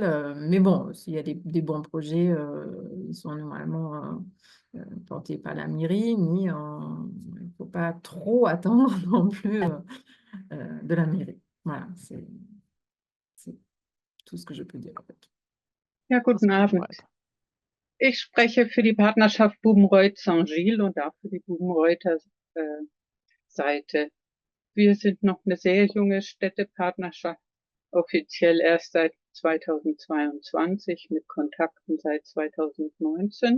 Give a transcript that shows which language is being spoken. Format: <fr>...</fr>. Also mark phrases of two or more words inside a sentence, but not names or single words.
<fr>Mais bon, s'il y a des bons projets, ils sont normalement portés par la mairie, mais il ne faut pas trop attendre non plus de la mairie. Voilà, c'est tout ce que je peux dire en fait.</fr> <de>Ja, guten Abend. Ich spreche für die Partnerschaft Bubenreuth-Saint-Gilles und auch für die Bubenreuther Seite. Wir sind noch eine sehr junge Städtepartnerschaft, offiziell erst seit 2022 mit Kontakten seit 2019.</de>